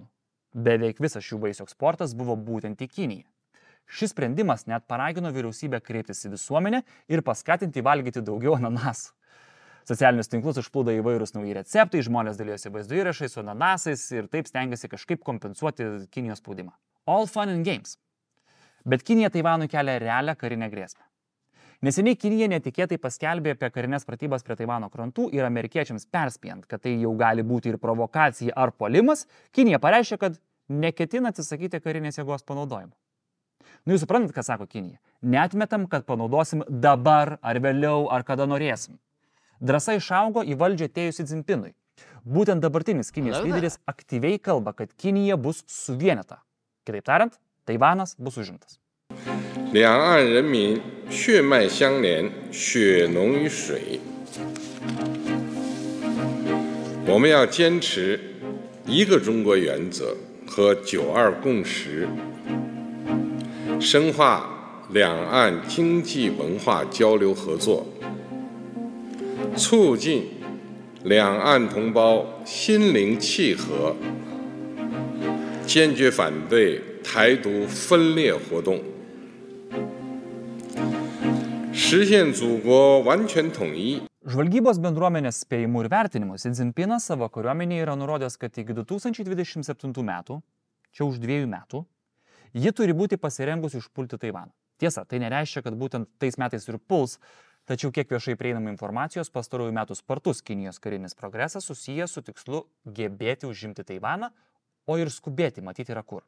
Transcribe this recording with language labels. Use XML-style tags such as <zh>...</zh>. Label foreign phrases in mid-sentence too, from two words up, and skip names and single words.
<lt>Beveik visas šių vaisių eksportas buvo būtent į Kiniją. Šis sprendimas net paragino vyriausybę kreiptis į visuomenę ir paskatinti valgyti daugiau ananasų. Socialinius tinklus užplūdo įvairūs nauji receptai, žmonės dalyjosi vaizdo įrašais su ananasais ir taip stengiasi kažkaip kompensuoti Kinijos spaudimą.</lt> <en>All fun and games.</en> <lt>Bet Kinija Taivanui kelia realią karinę grėsmę. Neseniai Kinija netikėtai paskelbė apie karinės pratybas prie Taivano krantų ir amerikiečiams perspėjant, kad tai jau gali būti ir provokacija ar puolimas, Kinija pareiškė, kad neketina atsisakyti karinės jėgos panaudojimo. Jūs suprantat, ką sako Kinija? Neatmetam, kad panaudosim dabar ar vėliau ar kada norėsim. Drąsa išaugo į valdžią atėjus Xi Jinpingui. Būtent dabartinis Kinijos lyderis aktyviai kalba, kad Kinija bus suvienita. Kitaip tariant, Taivanas bus užimtas.</lt> <zh>两岸人民血脉相连，血浓于水。我们要坚持一个中国原则和9·2共识，深化两岸经济文化交流合作，促进两岸同胞心灵契合，坚决反对台独分裂活动。实现祖国完全统一。</zh> <lt>Žvalgybos bendruomenės spėjimų ir vertinimų Xi Jinpingas savo kariuomenėje yra nurodęs, kad iki 2027 metų, čia už 2 metų, ji turi būti pasirengusi užpulti Taivaną. Tiesa, tai nereiškia, kad būtent tais metais ir puls, tačiau kiek viešai prieinama informacijos, pastarųjų metų spartus Kinijos karinis progresas susijęs su tikslu gebėti užimti Taivaną, o ir skubėti matyti yra kur.</lt>